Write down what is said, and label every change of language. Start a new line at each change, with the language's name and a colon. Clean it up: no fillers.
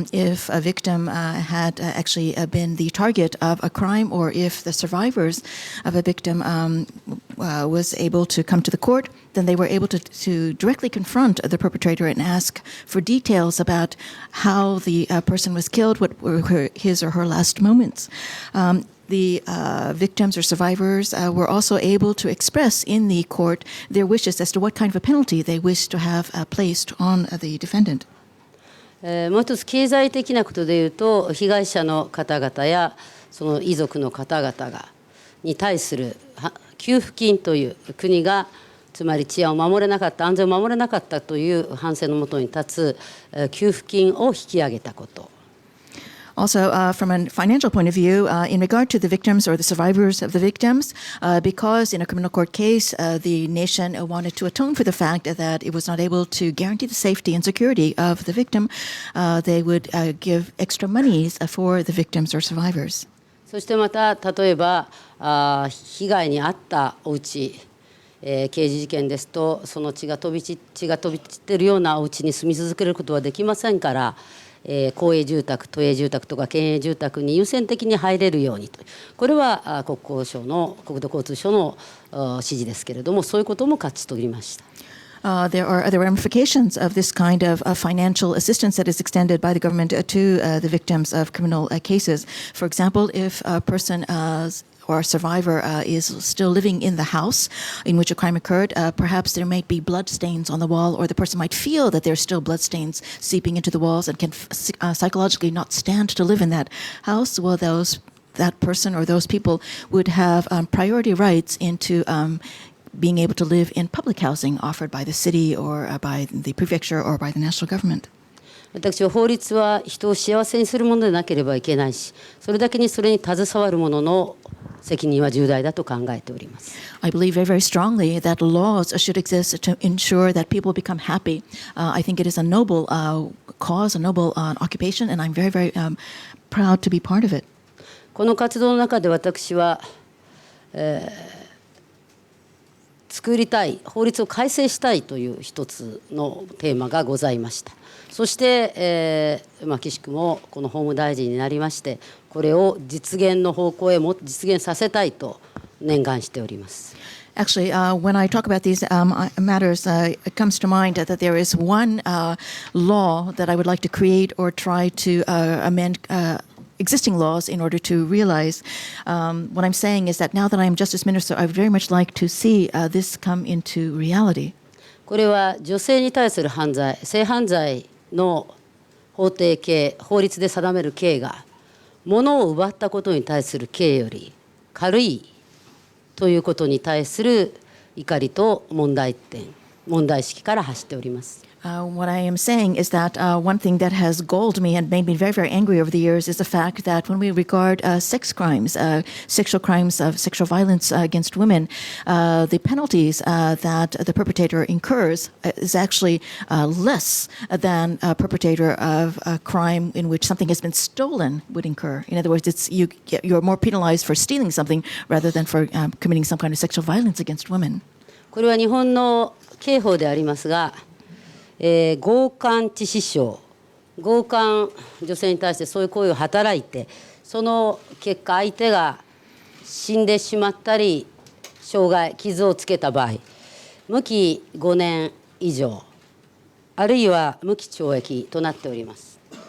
English: If a victim had actually been the target of a crime, or if the survivors of a victim was able to come to the court, then they were able to directly confront the perpetrator and ask for details about how the person was killed, what were his or her last moments. The victims or survivors were also able to express in the court their wishes as to what kind of a penalty they wish to have placed on the defendant.
Japanese: もう一つ経済的なことでいうと、被害者の方々やその遺族の方々に対する給付金という国がつまり治安を守れなかった、安全を守れなかったという反省のもとに立つ給付金を引き上げたこと。
English: Also, from a financial point of view, in regard to the victims or the survivors of the victims, because in a criminal court case, the nation wanted to atone for the fact that it was not able to guarantee the safety and security of the victim, they would give extra monies for the victims or survivors.
Japanese: そしてまた例えば被害に遭ったお家、刑事事件ですとその血が飛び散っているようなお家に住み続けることはできませんから、公営住宅、都営住宅とか県営住宅に優先的に入れるようにと、これは国土交通省の指示ですけれども、そういうことも勝ち取りました。
English: There are other ramifications of this kind of financial assistance that is extended by the government to the victims of criminal cases. For example, if a person or a survivor is still living in the house in which a crime occurred, perhaps there might be blood stains on the wall, or the person might feel that there's still blood stains seeping into the walls and can psychologically not stand to live in that house. Well, that person or those people would have priority rights into being able to live in public housing offered by the city or by the prefecture or by the national government.
Japanese: 私は法律は人を幸せにするものでなければいけないし、それだけにそれに携わる者の責任は重大だと考えております。
English: I believe very, very strongly that laws should exist to ensure that people become happy. I think it is a noble cause, a noble occupation, and I'm very, very proud to be part of it.
Japanese: この活動の中で私は、作りたい法律を改正したいという一つのテーマがございました。そして、岸くもこの法務大臣になりまして、これを実現の方向へ実現させたいと念願しております。
English: Actually, when I talk about these matters, it comes to mind that there is one law that I would like to create or try to amend existing laws in order to realize. What I'm saying is that now that I am Justice Minister, I would very much like to see this come into reality.
Japanese: これは女性に対する犯罪、性犯罪の法律で定める刑が物を奪ったことに対する刑より軽いということに対する怒りと問題意識から発しております。
English: What I am saying is that one thing that has galled me and made me very, very angry over the years is the fact that when we regard sex crimes, sexual crimes of sexual violence against women, the penalties that the perpetrator incurs is actually less than a perpetrator of a crime in which something has been stolen would incur. In other words, you're more penalized for stealing something rather than for committing some kind of sexual violence against women.
Japanese: これは日本の刑法でありますが、強姦致死傷、強姦女性に対してそういう行為を働いて、その結果相手が死んでしまったり傷害傷をつけた場合、無期5年以上あるいは無期懲役となっております。